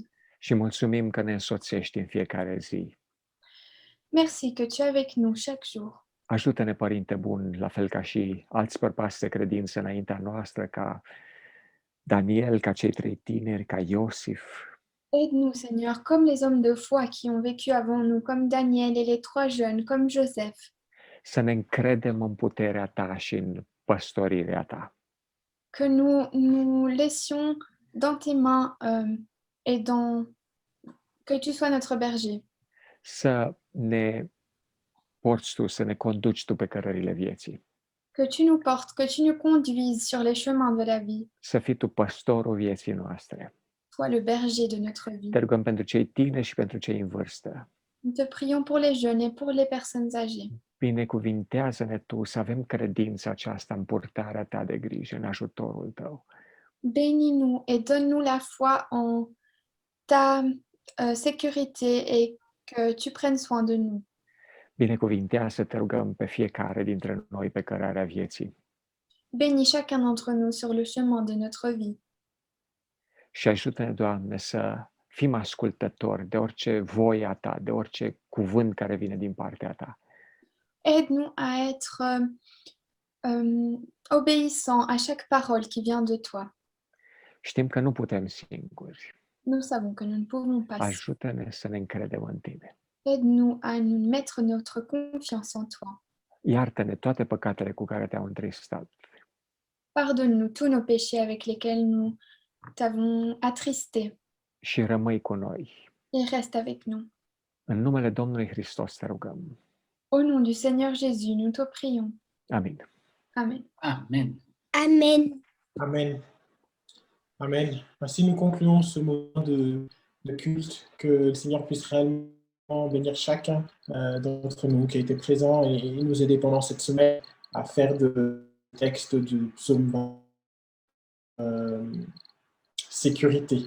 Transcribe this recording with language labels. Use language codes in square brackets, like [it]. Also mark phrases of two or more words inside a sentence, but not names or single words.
[ro] Și mulțumim că ne însoțești în fiecare zi. [fr] Merci que tu es avec nous chaque jour. [ro] Ajută-ne, Părinte Bun, la fel ca și alți bărbați de credință înaintea noastră, ca Daniel, ca cei 3 tineri, ca Iosif, [fr] Aide-nous, Seigneur, comme les hommes de foi qui ont vécu avant nous, comme Daniel et les 3 jeunes, comme Joseph. [ro] să ne încredem în puterea Ta și în păstorirea Ta. [fr] Que nous laissions dans tes mains et que tu sois notre berger. [ro] Să ne porți Tu, să ne conduci Tu pe cărările vieții. [fr] Que tu nous portes, que tu nous conduises sur les chemins de la vie. [ro] Să fii Tu păstorul vieții noastre. [fr] Sois le berger de notre vie. [ro] Te rugăm pentru cei tineri și pentru cei în vârstă. [fr] Nous te prions pour les jeunes et pour les personnes âgées. [ro] Binecuvintează-ne Tu să avem credința aceasta în purtarea Ta de grijă, în ajutorul Tău. [fr] Bénis-nous et donne-nous la foi en ta sécurité et que tu prennes soin de nous. [ro] Binecuvintează, te rugăm, pe fiecare dintre noi pe cărarea vieții. [fr] Bénis chacun d'entre nous sur le chemin de notre vie. [ro] Și ajută-ne, Doamne, să fim ascultători de orice voie a Ta, de orice cuvânt care vine din partea Ta. [fr] Aide-nous à être obéissants à chaque parole qui vient de toi. [ro] Știm că nu putem singuri. [fr] Nous savons que nous ne pouvons pas. [ro] Ajută-ne să ne încredem în Tine. [fr] Aide-nous à nous mettre notre confiance en toi. [ro] Iartă-ne toate păcatele cu care Te-au întristat. [fr] Pardonne-nous tous nos péchés avec lesquels nous t'avons attristé [ro] Și rămâi cu noi. [fr] et reste avec nous. [ro] În numele Domnului Hristos te rugăm. [fr] Au nom du Seigneur Jésus, nous te prions. [ro] Amin. [fr] Amen. Amen. Amen. Amen. Amen. Ainsi nous concluons ce moment de culte. Que le Seigneur puisse réellement bénir chacun d'entre nous qui a été présent et nous aider pendant cette semaine à faire de texte du psaume sécurité.